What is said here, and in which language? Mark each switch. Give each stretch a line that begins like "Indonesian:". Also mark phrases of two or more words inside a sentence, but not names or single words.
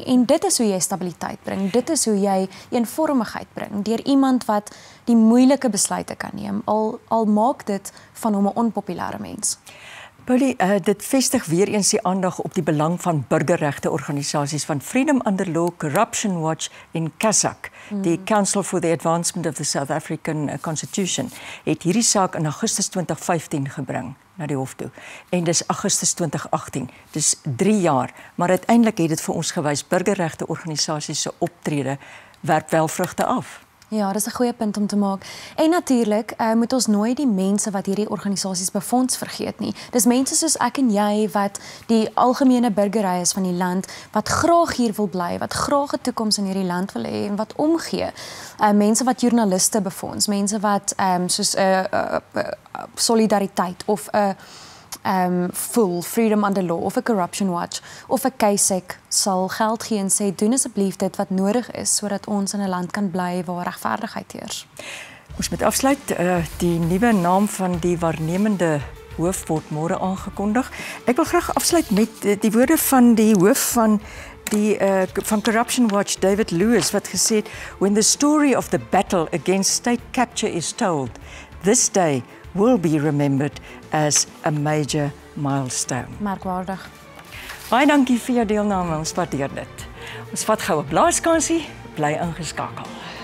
Afrikaans: En dit is hoe jy stabiliteit bring. Dit is hoe jy eenvormigheid bring deur iemand wat die moeilike besluite kan neem. Al maak dit van hom 'n onpopulêre mens. Pauli, dit vestig weer eens die aandag op die belang van burgerregte organisasies van Freedom Under Law, Corruption Watch en CASAC. Die Council for the Advancement of the South African Constitution het hierdie saak in Augustus 2015 gebring na die hof toe. En dis Augustus 2018. Dis 3 jaar, maar uiteindelik het dit vir ons gewys burgerregte organisasies se optrede werp wel vrugte af. Ja, dis 'n goeie punt om te maak. En natuurlik moet ons nooit die mense wat hierdie organisasies befonds vergeet nie. Dis mense soos ek en jy wat die algemene burgery is van die land, wat graag hier wil bly, wat graag 'n toekoms in hierdie land wil hê en wat omgee. Mense wat joernaliste befonds, mense wat soos solidariteit of 'n full Freedom Under Law of 'n Corruption Watch of 'n CASAC sal geld gee en sê doen asseblief dit wat nodig is sodat ons in 'n land kan bly waar regverdigheid heers. Ons moet afsluit. Die nuwe naam van die waarnemende hoof word môre aangekondig. Ek wil graag afsluit met die woorde van die hoof van van Corruption Watch, David Lewis, wat gesê het,
English: "When the story of the battle against state capture is told, this day will be remembered as a major milestone."
Afrikaans: Merkwaardig. Baie dankie vir jou deelname, ons waardeer dit. Ons vat gou 'n blaaskansie, bly ingeskakel.